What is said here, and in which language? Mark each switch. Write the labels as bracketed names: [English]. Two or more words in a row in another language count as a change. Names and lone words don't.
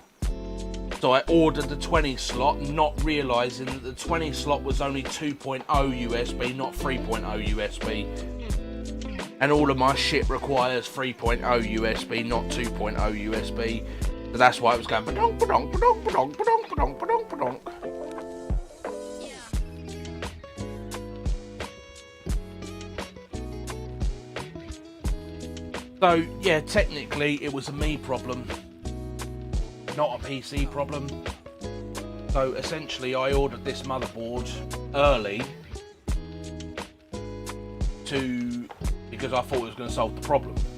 [English] So I ordered the 20 slot, not realising that the 20 slot was only 2.0 USB, not 3.0 USB. And all of my shit requires 3.0 USB, not 2.0 USB. So that's why it was going ba-donk, ba-donk, ba-donk, ba-donk, ba-donk, ba-donk, ba-donk, ba-donk. So yeah, technically it was a me problem, not a PC problem. So essentially I ordered this motherboard early because I thought it was going to solve the problem.